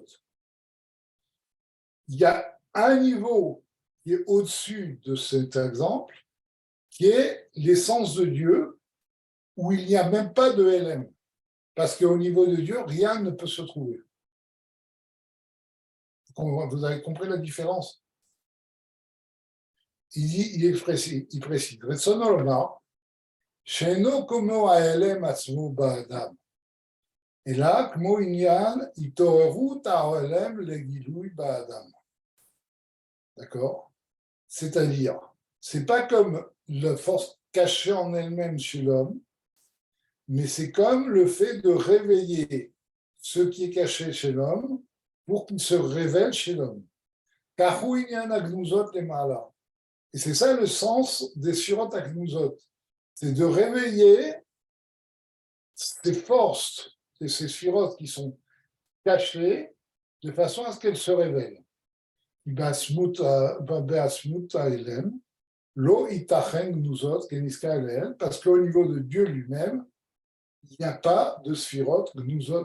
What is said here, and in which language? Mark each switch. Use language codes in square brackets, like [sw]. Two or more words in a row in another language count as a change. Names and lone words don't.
[fr] Il y a un niveau qui est au-dessus de cet exemple, qui est l'essence de Dieu, où il n'y a même pas de LM. Parce qu'au niveau de Dieu, rien ne peut se trouver. Vous avez compris la différence? Il précise, [he] שאינו כמו ההלם עצמו באדם, אלא כמו עניין התעוררות ההלם לגילוי באדם. [fr] D'accord? C'est-à-dire, c'est pas comme la force cachée en elle-même chez l'homme, mais c'est comme le fait de réveiller ce qui est caché chez l'homme pour qu'il se révèle chez l'homme. [he] כהו עניין הגנוזות למעלה. [fr] Et c'est ça le sens des [he] ספירות הגנוזות. [fr] C'est de réveiller ces forces et ces sphirotes qui sont cachées de façon à ce qu'elles se révèlent. Parce qu'au niveau de Dieu lui-même, il n'y a pas de [he] ספירות גנוזות.